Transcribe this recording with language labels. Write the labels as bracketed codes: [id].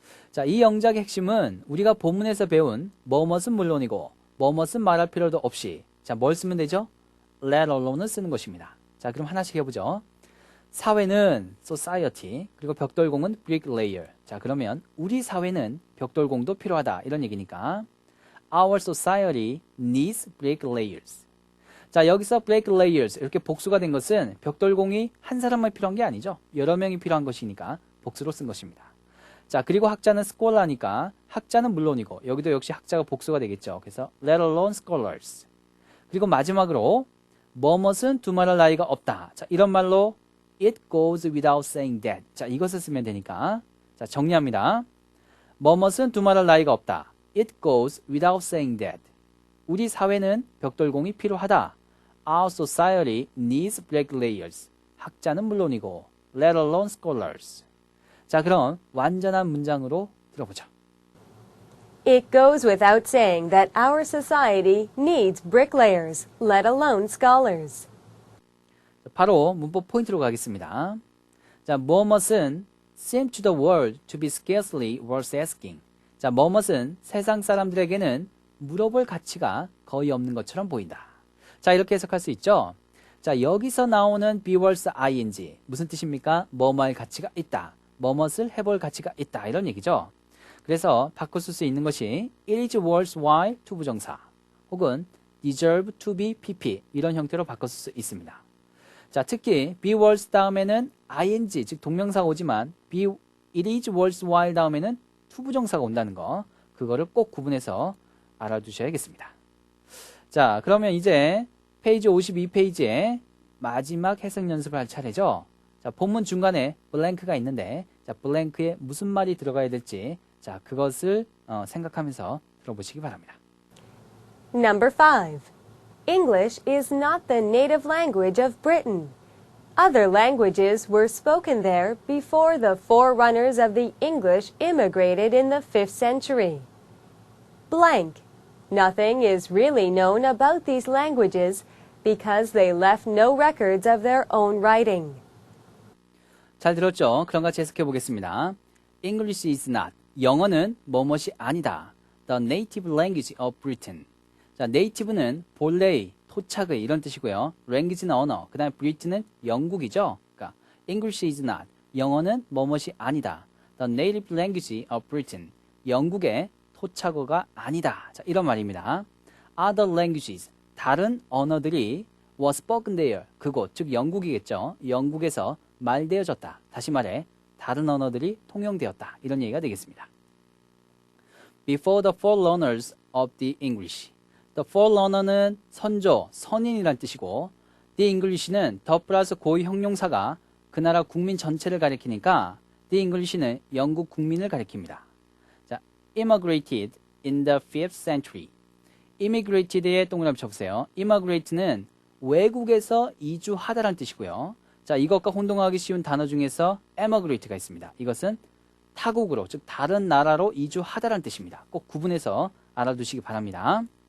[ko] 자, 이 영작의 핵심은 우리가 본문에서 배운 뭐뭇은 물론이고 뭐뭇은 말할 필요도 없이 자, 뭘 쓰면 되죠? [en] let alone [ko] 을 쓰는 것입니다. 자, 그럼 하나씩 해보죠. 사회는 society, 그리고 벽돌공은 bricklayer. 자, 그러면 우리 사회는 벽돌공도 필요하다. 이런 얘기니까 [en] our society needs bricklayers. [ko] 자, 여기서 bricklayers 이렇게 복수가 된 것은 벽돌공이 한 사람만 필요한 게 아니죠. 여러 명이 필요한 것이니까 복수로 쓴 것입니다. 자, 그리고 학자는 scholar니까 학자는 물론이고 여기도 역시 학자가 복수가 되겠죠. 그래서 [en] let alone scholars. [ko] 그리고 마지막으로 뭐뭇은 두말할 나위가 없다. 자, 이런 말로 [en] it goes without saying that. [ko] 자, 이것을 쓰면 되니까 자, 정리합니다. 뭐뭇은 두말할 나위가 없다. [en] It goes without saying that. [ko] 우리 사회는 벽돌공이 필요하다. [en] Our society needs bricklayers. [ko] 학자는 물론이고 [en] let alone scholars. [ko] 자, 그럼 완전한 문장으로 들어보죠. [en] It goes without saying that our society needs bricklayers, let alone scholars. [ko] 바로 문법 포인트로 가겠습니다. 자, 뭐뭇은 [en] seem to the world to be scarcely worth asking. [ko] 자, 뭐뭇은 세상 사람들에게는 물어볼 가치가 거의 없는 것처럼 보인다. 자, 이렇게 해석할 수 있죠. 자, 여기서 나오는 be worth ing 무슨 뜻입니까? 뭐뭐할 가치가 있다. 뭐뭇을 해볼 가치가 있다. 이런 얘기죠. 그래서 바꿔 쓸 수 있는 것이 [en] it is worth while [ko] 투부정사 혹은 [en] deserve to be pp [ko] 이런 형태로 바꿔 쓸 수 있습니다. 자, 특히 be worth 다음에는 ing 즉 동명사가 오지만 [en] it is worth while [ko] 다음에는 투부정사가 온다는 거 그거를 꼭 구분해서 알아두셔야겠습니다. 자, 그러면 이제 페이지 52페이지에 마지막 해석 연습을 할 차례죠. 자, 본문 중간에 블랭크가 있는데 자, 블랭크에 무슨 말이 들어가야 될지 자, 그것을 생각하면서 들어보시기 바랍니다. [en] Number 5. English is not the native language of Britain. Other languages were spoken there before the forerunners of the English immigrated in the 5th century. Blank. Nothing is really known about these languages because they left no records of their own writing. [ko] 잘 들었죠? 그럼 같이 해석해 보겠습니다. [en] English is not. [ko] 영어는 뭐뭇이 아니다. [en] The native language of Britain. [ko] 자, native는 본래의, 토착의 이런 뜻이고요. language는 언어, 그 다음에 Britain은 영국이죠. [en] 그러니까 English is not. [ko] 영어는 뭐뭇이 아니다. [en] The native language of Britain. [ko] 영국의 토착어가 아니다. 자, 이런 말입니다. [en] Other languages. [ko] 다른 언어들이 [en] were spoken there. [ko] 그곳, 즉 영국이겠죠. 영국에서 말되어졌다. 다시 말해 다른 언어들이 통용되었다. 이런 얘기가 되겠습니다. [en] Before the forerunners of the English. [ko] The forerunner는 선조, 선인이란 뜻이고 the English는 the 플러스 고유 형용사가 그 나라 국민 전체를 가리키니까 the English는 영국 국민을 가리킵니다. [en] 자, immigrated in the 5th century. [ko] immigrated에 동그라미 쳐보세요. immigrate는 외국에서 이주하다라는 뜻이고요. 자, 이것과 혼동하기 쉬운 단어 중에서 emigrate가 있습니다. 이것은 타국으로, 즉 다른 나라로 이주하다라는 뜻입니다. 꼭 구분해서 알아두시기 바랍니다.